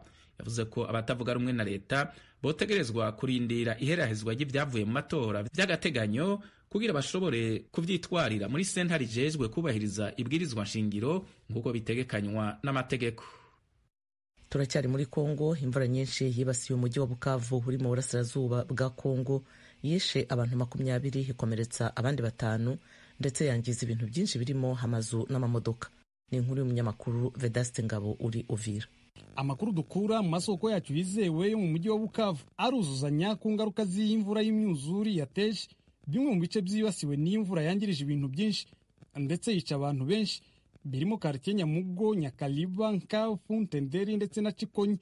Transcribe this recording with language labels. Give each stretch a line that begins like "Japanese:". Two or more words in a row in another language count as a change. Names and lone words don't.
Rundi: Yavuze ko abatavuga rumwe na leta botegerezwa kurindira iherahezwa ry'ivyavuye mu matora vy'agateganyo kugira bashobore kuvyitwarira muri sentare ijejwe kubahiriza ibwirizwa nshingiro nk'uko bitegekanywa n'amategeko.
Kinyarwanda: Turacyari muri Kongo. Imvura nyinshi yibasiye umujyi wa Bukavu uri mu burasirazuba bwa Kongo, yishe abantu 20, ikomeretsa abandi 5 ndetse yangiza ibintu byinshi birimo amazu n'amamodoka. Ni inkuru y'umunyamakuru Vedaste Ngabo uri Uvira. Amakuru dukura mu masoko yacu yizewe yo mu mujyi wa Bukavu aruzuzanya ku ngaruka z'imvura y'imyuzure yateje bimwe mu bice byibasiwe n'imvura yangirije ibintu byinshi ndetse yica abantu benshi, birimo quartier Nyamugo, Nyakaliba, Nkafu, Ntenderi ndetse na Cikonyi.